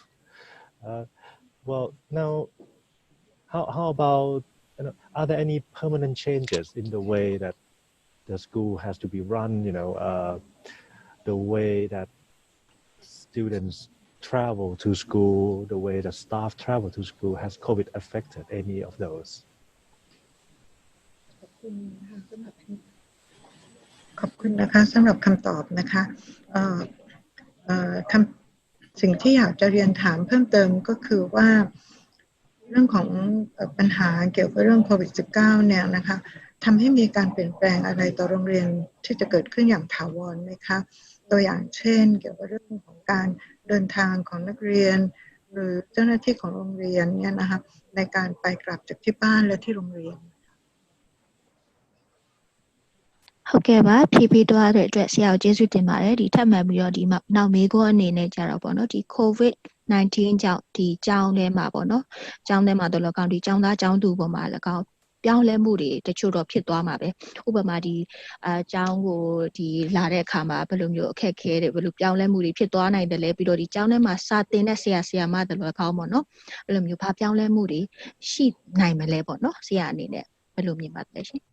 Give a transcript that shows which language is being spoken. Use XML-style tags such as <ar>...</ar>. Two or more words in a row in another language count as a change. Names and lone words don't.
<en>Well, now, how about, are there any permanent changes in the way that the school has to be run, the way that students travel to school, the way that staff travel to school, has COVID affected any of those?</en> <th>ขอบคุณนะคะสำหรับคำตอบนะคะสิ่งที่อยากจะเรียนถามเพิ่มเติมก็คือว่าเรื่องของ ปัญหาเกี่ยวกับเรื่องโควิด -19 เนี่ยนะคะทำให้มีการเปลี่ยนแปลงอะไรต่อโรงเรียนที่จะเกิดขึ้นอย่างถาวรไหมคะตัวอย่างเช่นเกี่ยวกับเรื่องของการเดินทางของนักเรียนหรือเจ้าหน้าที่ของโรงเรียนเนี่ยนะคะในการไปกลับจากที่บ้านและที่โรงเรียน</th> <my>ဟုတ်ကဲ့ပါဖြည့်ပြီးတော့တဲ့အတွက်ဆရာကိုကျေးဇူးတင်ပါတယ်ဒီထပ်မံပြီးတော့ဒီနောက်မေးခွန်းအနေနဲ့ကြတော့ပေါ့နော်ဒီ COVID-19 ကြောင့်ဒီ ကျောင်းထဲမှာပေါ့နော်ကျောင်းထဲမှာတော့၎င်းဒီကျောင်းသားကျောင်းသူပေါ်မှာ၎င်းပြောင်းလဲမှုတွေတချို့တော့ဖြစ်သွားမှာပဲဥပမာဒီကျောင်းကိုဒီလာတဲ့အခါမှာဘယ်လိုမျိုးအခက်ခဲတွေဘယ်လိုပြောင်းလဲမှုတွေဖြစ်သွားနိုင်တယ်လဲပြီးတော့ဒီကျောင်းထဲမှာစာသင်တဲ့ဆရာဆရာမတွေ၎င်းပေါ့နော်ဘယ်လိုမျိုးဘာပြောင်းလဲမှုတွေရှိနိုင်မလဲပေါ့နော်ဆရာအနေနဲ့ဘယ်လိုမြင်ပါလဲရှင်</my>